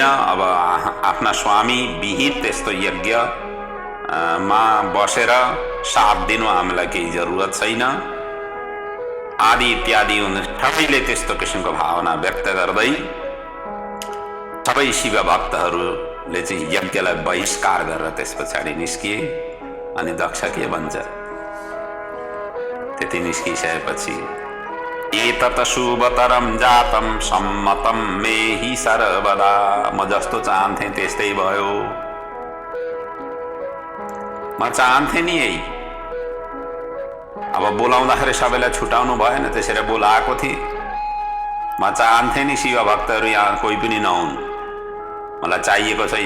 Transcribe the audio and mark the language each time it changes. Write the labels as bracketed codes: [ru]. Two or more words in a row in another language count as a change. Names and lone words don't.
[ne] अब आफ्ना स्वामी विहित त्यस्तो यज्ञ मा बसेर साथ दिनु हामीलाई केही जरुरत छैन आदि इत्यादि। सबैले त्यस्तो किसिमको भावना व्यक्त गर्दै सबै शिव भक्तहरूले चाहिँ यज्ञलाई बहिष्कार गरेर त्यस पछाडि निस्किए। अनि दक्ष के भन्छ, त्यति निस्किसकेपछि [sa] एतत शुभतरम जातम सम्मतम मे हि सर्वदा। [ne] म जस्तो चाहन्थे त्यस्तै भयो। म चाहन्थे नि यही। अब बोलाउँदाखेरि सबैलाई छुटाउनु भएन, त्यसरी बोलाएको थिएँ। म चाहन्थे नि शिव भक्तहरू यहाँ कोही पनि नहुन्, मलाई चाहिएको छैन।